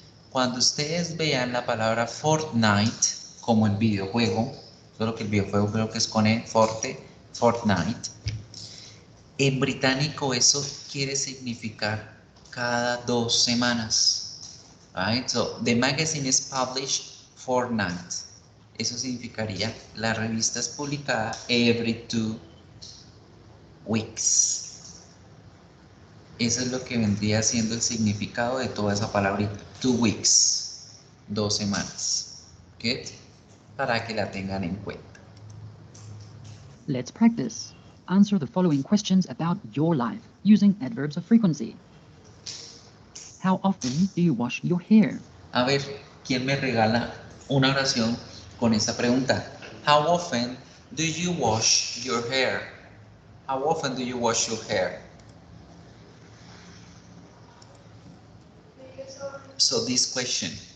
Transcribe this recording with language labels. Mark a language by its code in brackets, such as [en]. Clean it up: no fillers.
[es] Cuando ustedes vean la palabra Fortnite como el videojuego, solo que el videojuego creo que es con E, Fortnite, en británico eso quiere significar cada 2 semanas. [en] Right? So, the magazine is published fortnight. [es] Eso significaría la revista es publicada [en] every 2 weeks. [es] Eso es lo que vendría siendo el significado de toda esa palabrita. [en] 2 weeks. [es] 2 semanas. [en] ¿Good? [es] Para que la tengan en cuenta. [en] Let's practice. Answer the following questions about your life using adverbs of frequency. How often do you wash your hair? [es] A ver, ¿quién me regala una oración con esta pregunta? [en] How often do you wash your hair? How often do you wash your hair? So this question.